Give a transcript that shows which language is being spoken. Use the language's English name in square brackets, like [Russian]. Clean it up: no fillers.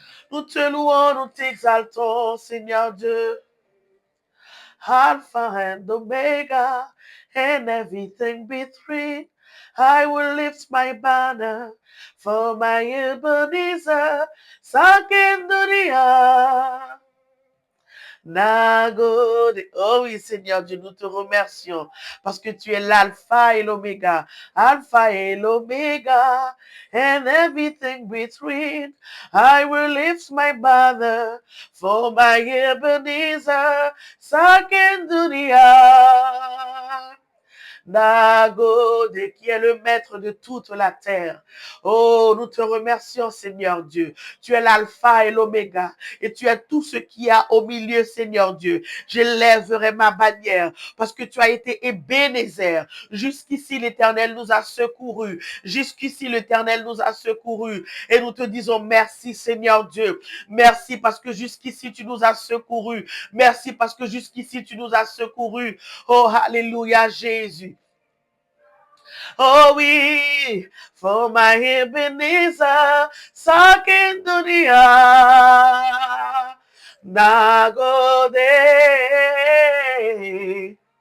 [French] Nous te louons, nous t'exaltons, Seigneur Dieu. [English] Alpha and Omega, and everything between. I will lift my banner for my Ebenezer, sunk into the earth. Nagode. [French] Oh oui, Seigneur Dieu, nous te remercions parce que tu es l'alpha et l'oméga. Alpha et l'oméga [English] and everything between. I will lift my banner for my Ebenezer, sunk into the earth. [French] Nagode, qui est le maître de toute la terre. Oh, nous te remercions, Seigneur Dieu. Tu es l'alpha et l'oméga, et tu es tout ce qu'il y a au milieu, Seigneur Dieu. Je lèverai ma bannière, parce que tu as été Ebenezer. Jusqu'ici, l'Éternel nous a secourus. Jusqu'ici, l'Éternel nous a secourus. Et nous te disons merci, Seigneur Dieu. Merci parce que jusqu'ici, tu nous as secourus. Merci parce que jusqu'ici, tu nous as secourus. Oh, alléluia, Jésus. Oh oui, [English] for my Ebenezer, sunk into the earth. Nagode.